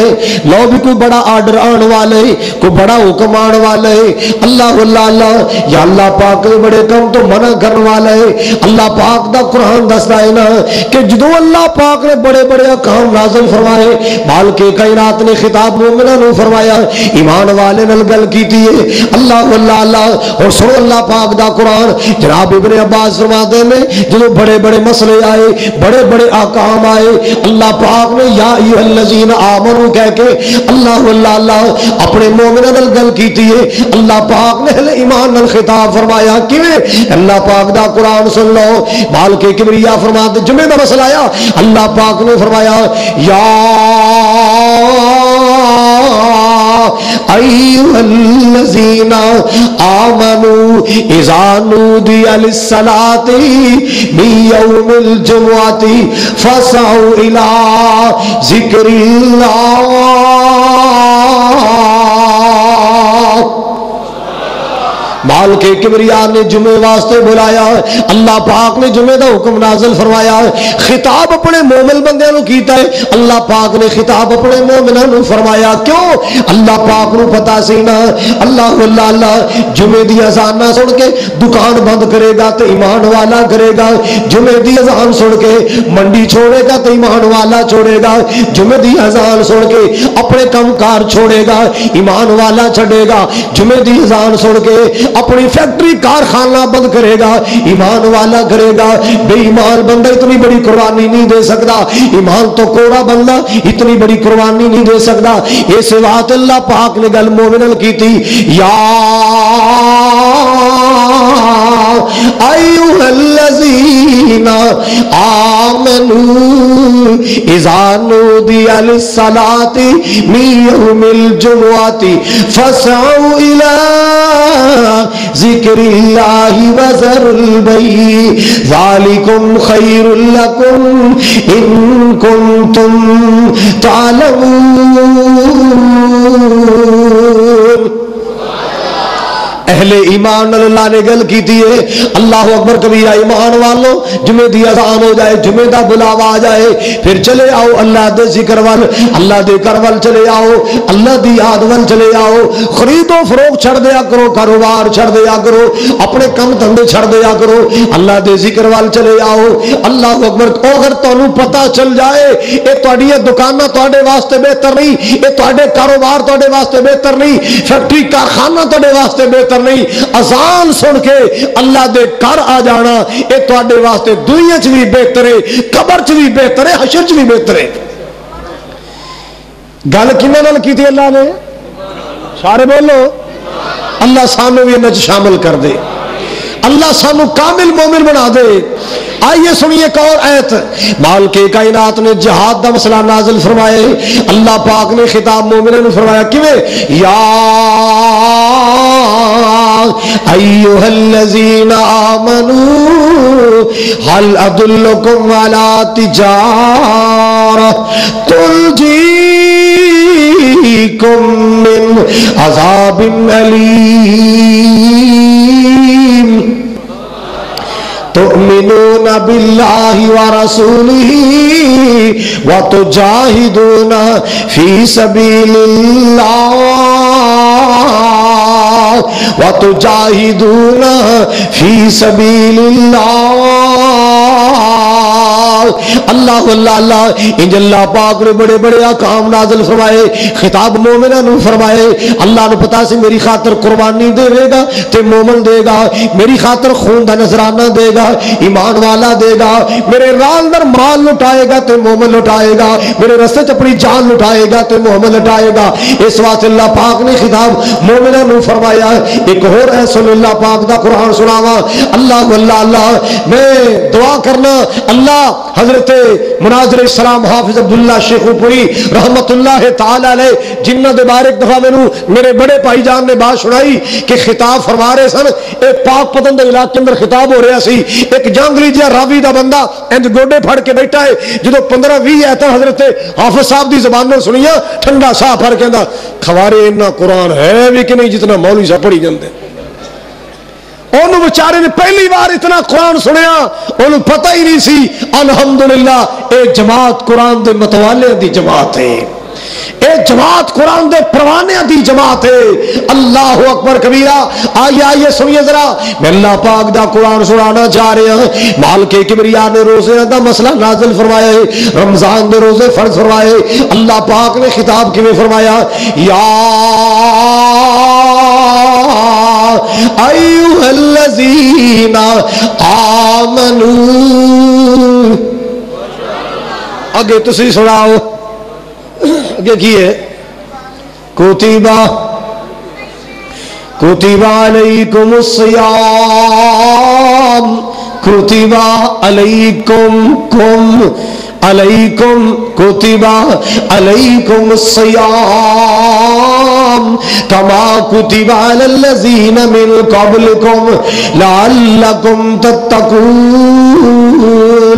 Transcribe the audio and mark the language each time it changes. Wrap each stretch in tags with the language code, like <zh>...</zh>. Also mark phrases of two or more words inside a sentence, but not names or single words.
<pa>لو بھی کوئی بڑا آرڈر آن والے، کوئی بڑا حکم آن والے، اللہ اللہ اللہ یا اللہ پاک کے بڑے کم تو منع کرنے والا ہے. اللہ پاک دا قرآن دستا ہے نا کہ جدو اللہ پاک نے بڑے بڑے احکام نازل فرمائے، مالک کائنات نے خطاب مومنوں نو فرمایا، ایمان والے نال گل کیتی ہے. اللہ اللہ اللہ اور سنو اللہ پاک دا قرآن. جناب ابن عباس فرماتے ہیں جدو بڑے بڑے مسلے آئے، بڑے بڑے احکام آئے. اللہ پاک نے</pa> <ar>يا أيها الذين آمنوا</ar> <pa>کہہ کے اللہ اللہ اپنے مومناں نال گل کیتی ہے. اللہ پاک نے اہل ایمان نال خطاب فرمایا کیویں? اللہ پاک دا قرآن سن لو. مالک کبریا فرماتے جمعے دا مسئلہ آیا، اللہ پاک نے فرمایا</pa> <ar>يا أيها الذين آمنوا إذا نودي للصلاة من يوم الجمعة فاسعوا إلى ذكر الله.</ar> <pa>مالک کبریا نے جمعے واسطے بلایا.</pa> <ur>اللہ پاک نے جمعے کا حکم نازل فرمایا.</ur> <pa>خطاب اپنے مومن بندے نوں کیتا ہے۔ اللہ پاک نے خطاب اپنے مومناں نوں فرمایا. کیوں? اللہ پاک نوں پتا سی نا اللہ اللہ جمعے دی اذان نہ سن کے دکان بند کرے گا تو ایمان والا کرے گا، جمعے دی اذان سن کے منڈی چھوڑے گا تو ایمان والا چھوڑے گا، جمعے دی اذان سن کے اپنے کام کار چھوڑے گا ایمان والا چھڈے گا، جمعے دی اذان سن کے اپنی فیکٹری کارخانہ بند کرے گا ایمان والا کرے گا.</pa> <ur>بے ایمان بندہ اتنی بڑی قربانی نہیں دے سکتا، ایمان تو کوڑا بندہ اتنی بڑی قربانی نہیں دے سکتا.</ur> <pa>اس بات اللہ پاک نے گل مومناں نال کی تھی یا</pa> <ar>أيها الذين آمنوا إذا نودي للصلاة من يوم الجمعة فاسعوا إلى ذكر الله وذروا البيع ذلكم خير لكم إن كنتم تعلمون.</ar> <pa>اہل ایمان اللہ نے گل کی ہے.</pa> <ar>الله أكبر كبيرا.</ar> <pa>ایمان والو جمعے دی اذان ہو جائے، جمعے کا بلاوا آ جائے، فیر چلے آؤ اللہ دے ذکر ول، اللہ دے گھر ول چلے آؤ، اللہ دی یاد ول چلے آؤ. خرید و فروخت چھڈ دیا کرو، کاروبار چھڈ دیا کرو، اپنے کم دھندے چھڈ دیا کرو، اللہ دے ذکر ول چلے آؤ.</pa> <ar>الله أكبر.</ar> <pa>اگر تہانوں پتا چل جائے ایہ تہاڈیاں دکاناں تہاڈے واسطے بہتر نہیں، ایہ تہاڈے کاروبار تہاڈے واسطے بہتر نہیں، فیکٹری کارخانہ تہاڈے واسطے بہتر نہیں، اذان سن کے اللہ دے گھر آ جانا ایہ تہاڈے واسطے دنیا چ وی بہتر ہے، قبر چ وی بہتر ہے، حشر چ وی بہتر ہے. گل کنہاں نال کیتی اللہ نے? سارے بولو۔ اللہ سانوں وی انہاں چ شامل کر دے، اللہ سانوں کامل مومن بنا دے.</pa> <ur>آئیے سنیے ایک اور آیت. مالک کائنات نے جہاد کا مسئلہ نازل فرمائے.</ur> <pa>اللہ پاک نے خطاب مومناں نے فرمایا کیویں?</pa> <ar>يا أيها الذين آمنوا هل أدلكم على تجارة تنجيكم من عذاب أليم تؤمنون بالله ورسوله وتجاهدون في سبيل الله وتجاهدون في سبيل الله.</ar> <pa>اللہ اللہ انج اللہ پاک نے بڑے بڑے احکام نازل فرمائے، خطاب مومناں نوں فرمائے. اللہ نوں پتا سی میری خاطر قربانی دیوے گا تے مومن دیوے گا، میری خاطر خون دا نذرانہ دیوے گا ایمان والا دیوے گا، میرے راہ اندر مال لٹائے گا تے مومن لٹائے گا، میرے رستے چ اپنی جان لٹائے گا تے مومن لٹائے گا. اس واسطے اللہ پاک نے خطاب مومناں نوں فرمایا. اک ہور ہے سن اللہ پاک دا قرآن سناواں۔ اللہ اللہ میں دعا کرنا اللہ حضرت مناظر اسلام حافظ عبداللہ شیخوپوری</pa> <ar>رحمة الله تعالى عليه</ar> <pa>جنہاں دے بارے اک دفعہ مینوں میرے وڈے بھائی جان نے بات سنائی کہ خطاب فرما رہے سن. اک پاکپتن دے علاقے اندر خطاب ہو رہا سی، اک جنگلی جیہا راوی دا بندہ انج گوڈے پھڑ کے بیٹھا ہے. جو 15-20 آیت حضرت حافظ صاحب دی زبانوں سنیاں ٹھنڈا ساہ بھر کہندا خورے اِنا قرآن ہے وی کہ نہیں جتنا مولوی صاحب پڑھی جاندے. اونہے بے چارے نے پہلی بار اِنا قرآن سنیا، اونہوں پتا ای نہیں سی. الحمدللہ ایہ جماعت قرآن دے متوالیاں دی جماعت ہے، ایہ جماعت قرآن دے پروانیاں دی جماعت ہے.</pa> <ar>الله أكبر كبيرا.</ar> <pa>آئیے آئیے سنیے ذرا، میں اللہ پاک دا قرآن سنانا چاہ رہا ہوں. مالک کبریا نے روزے دا مسئلہ نازل فرمایا ہے، رمضان دے روزے فرض فرمائے. اللہ پاک نے خطاب کیویں فرمایا?</pa> <ar>يا أيها الذين آمنوا</ar> <pa>اگے تسی سناؤ اگے کی ہے؟</pa> <ar>کتب علیکم الصیام کتب علیکم کتب علیکم الصیام کما کتب علی الذین من قبلکم لعلکم تتقون۔</ar>